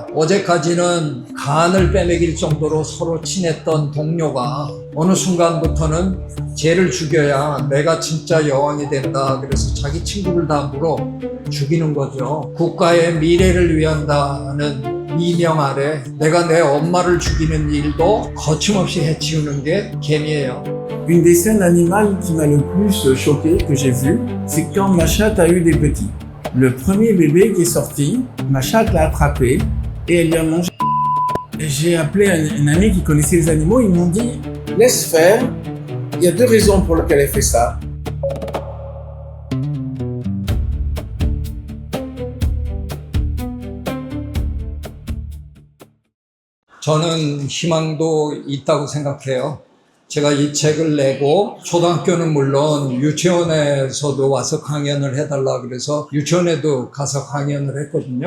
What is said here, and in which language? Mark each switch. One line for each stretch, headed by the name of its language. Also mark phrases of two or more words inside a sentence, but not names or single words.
Korean: 어제까지는 간을 빼먹일 정도로 서로 친했던 동료가 어느 순간부터는 쟤를 죽여야 내가 진짜 여왕이 된다. 그래서 자기 친구를 다 물어 죽이는 거죠. 국가의 미래를 위한다는 이명 아래 내가 내 엄마를 죽이는 일도 거침없이 해치우는 게 개미예요.
French: Une des scènes animales qui m'a le plus choqué, que j'ai vu, c'est quand ma chatte a eu des petits. Le premier bébé qui est sorti, ma chatte l'a attrapé et elle lui a mangé. J'ai appelé un ami qui connaissait les animaux, ils m'ont dit « Laisse faire, il y a deux raisons pour lesquelles elle fait ça. »
Korean: 저는 희망도 있다고 생각해요. 제가 이 책을 내고 초등학교는 물론 유치원에서도 와서 강연을 해달라 그래서 유치원에도 가서 강연을 했거든요.